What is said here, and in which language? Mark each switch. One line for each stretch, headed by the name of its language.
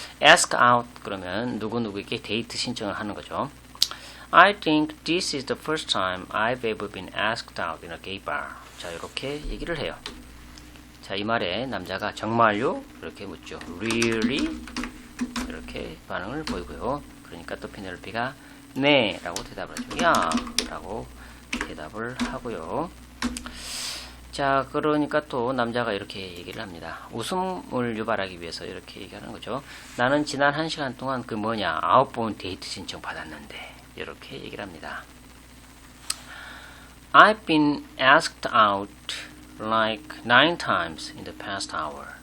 Korean: ask out 그러면 누구누구에게 데이트 신청을 하는 거죠.
English: I think this is the first time I've ever been asked out in a gay bar.
Korean: 자, 이렇게 얘기를 해요. 자, 이 말에 남자가 정말요? 이렇게 묻죠.
English: Really?
Korean: 이렇게 반응을 보이고요. 그러니까 또 페넬로피가 네 라고 대답을 하죠. 야 라고 대답을 하고요. 자, 그러니까 또 남자가 이렇게 얘기를 합니다. 웃음을 유발하기 위해서 이렇게 얘기하는 거죠. 나는 지난 1시간 동안 그 뭐냐 9번 데이트 신청 받았는데 이렇게 얘기를 합니다.
English: I've been asked out like 9 times in the past hour.